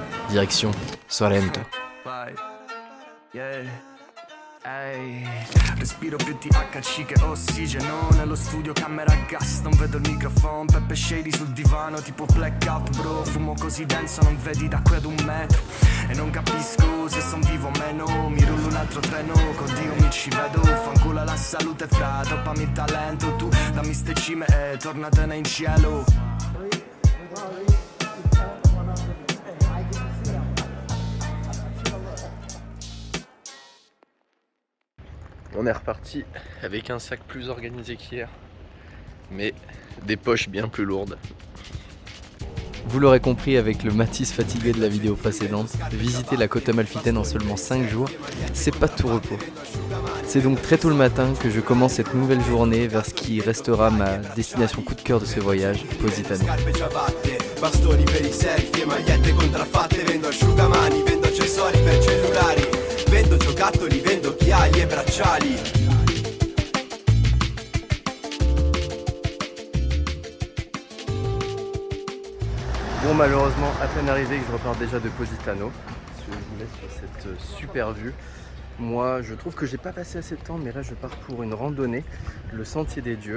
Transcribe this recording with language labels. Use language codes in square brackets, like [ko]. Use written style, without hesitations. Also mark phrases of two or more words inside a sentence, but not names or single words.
[fr] Direction Sorrento. [it] Ehi, respiro più THC che ossigeno. Nello studio camera a gas, non vedo il microfono. Peppe shady sul divano, tipo blackout bro. Fumo così denso, non vedi da qui ad 1 metro. E non capisco se son vivo o meno. Mi rullo un altro treno, con Dio mi ci vedo. Fanculo la salute fra, toppami il talento. Tu dammi ste cime e tornatene in cielo. [fr] On est reparti avec un sac plus organisé qu'hier, mais des poches bien plus lourdes. Vous l'aurez compris avec le Mathis fatigué de la vidéo précédente, visiter la Côte Amalfitaine en seulement 5 jours, c'est pas de tout repos. C'est donc très tôt le matin que je commence cette nouvelle journée vers ce qui restera ma destination coup de cœur de ce voyage, Positano. [it] Vendo giocattoli, vendo occhiali e bracciali. [fr] Bon, malheureusement, à peine arrivé que je repars déjà de Positano. Je vous laisse sur cette super vue. Moi, je trouve que j'ai pas passé assez de temps, mais là je pars pour une randonnée, le Sentier des Dieux.